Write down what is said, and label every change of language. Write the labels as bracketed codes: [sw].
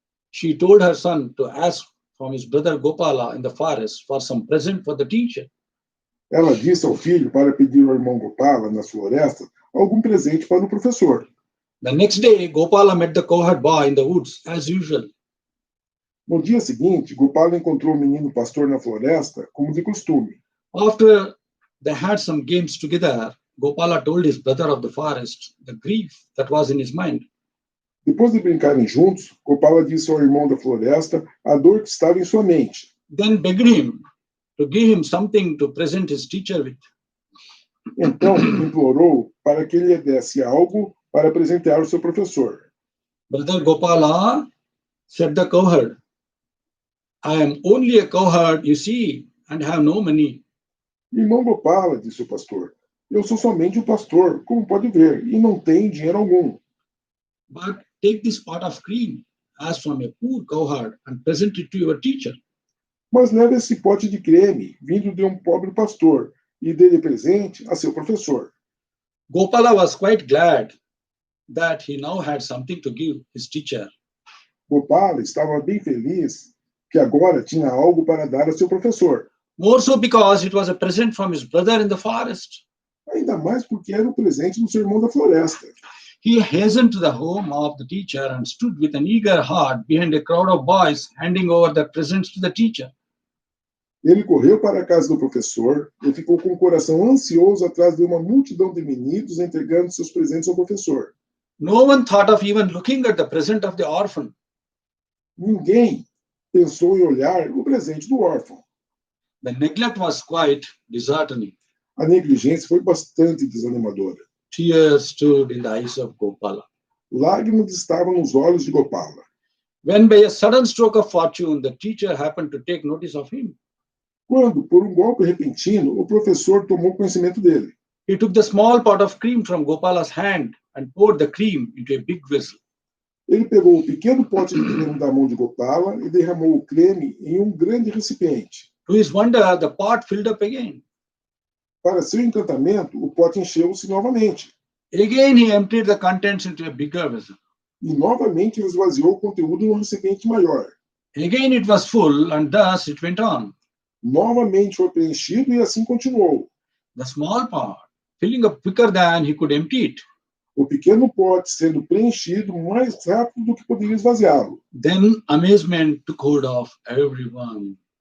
[en] She told her son to ask from his brother Gopala in the forest for some present for the teacher. [pt] Ela disse ao filho para pedir ao irmão Gopala, nas florestas, algum presente para o professor. [en] The next day, Gopala met the cowherd boy in the woods, as usual. [pt] No dia seguinte, Gopala encontrou o menino pastor na floresta, como de costume. [en] After they had some games together, Gopala told his brother of the forest the grief that was in his mind. [pt] Depois de brincarem juntos, Gopala disse ao irmão da floresta a dor que estava em sua mente. [en] Then begged him to give him something to present his teacher with. [pt] Então, implorou para que ele lhe desse algo para presentear o seu professor. [en] Brother Gopala, said the cowherd, I am only a cowherd, you see, and have no money. [pt] Irmão Gopala, disse o pastor, eu sou somente um pastor, como pode ver, e não tenho dinheiro algum. [en] But take this pot of cream as from a poor cowherd and present it to your teacher. [pt] Mas leve esse pote de creme, vindo de um pobre pastor, e dê-lhe presente a seu professor. [en] Gopala was quite glad that he now had something to give his teacher. [pt] Gopala estava bem feliz que agora tinha algo para dar a seu professor. [en] More so because it was a present from his brother in the forest. [pt] Ainda mais porque era o presente do seu irmão da floresta. [en] He hastened to the home of the teacher and stood with an eager heart behind a crowd of boys, handing over the presents to the teacher. [pt] Ele correu para a casa do professor e ficou com o coração ansioso atrás de uma multidão de meninos entregando seus presentes ao professor. [en] No one thought of even looking at the present of the orphan. [pt] Ninguém pensou em olhar o presente do órfão. [en] The neglect was quite disheartening. [pt] A negligência foi bastante desanimadora. [en] Tears stood in the eyes of Gopala. [pt] Lágrimas estavam nos olhos de Gopala. [en] When by a sudden stroke of fortune, the teacher happened to take notice of him. [pt] Quando, por um golpe repentino, o professor tomou conhecimento dele. [en] He took the small pot of cream from Gopala's hand and poured the cream into a big vessel. [pt] Ele pegou o pequeno pote de creme da mão de Gopala e derramou o creme em um grande recipiente. [en] To his wonder, the pot filled up again. [pt] Para seu encantamento, o pote encheu-se novamente. [en] Again, he emptied the contents into a bigger vessel. [pt] E novamente ele esvaziou o conteúdo num recipiente maior. [en] Again, it was full, and thus it went on. [pt] Novamente foi preenchido e assim continuou. [en] The small pot filling up quicker than he could empty it. [pt] O pequeno pote sendo preenchido mais rápido do que poderia esvaziá-lo. [en] Then amazement took hold of everyone.